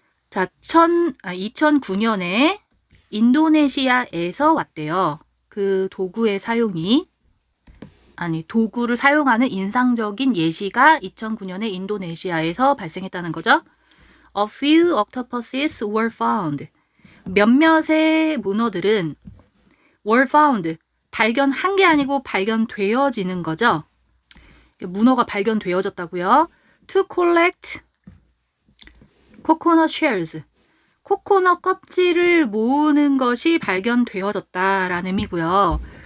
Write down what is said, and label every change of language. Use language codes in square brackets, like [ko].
[ko] 자, 2009년에 인도네시아에서 왔대요. 그 도구의 사용이. 도구를 사용하는 인상적인 예시가 2009년에 인도네시아에서 발생했다는 거죠. [en] A few octopuses were found. [ko] 몇몇의 문어들은 [en] were found, [ko] 발견한 게 아니고 발견되어지는 거죠. 문어가 발견되어졌다고요. [en] To collect coconut shells. [ko] 코코넛 껍질을 모으는 것이 발견되어졌다라는 의미고요.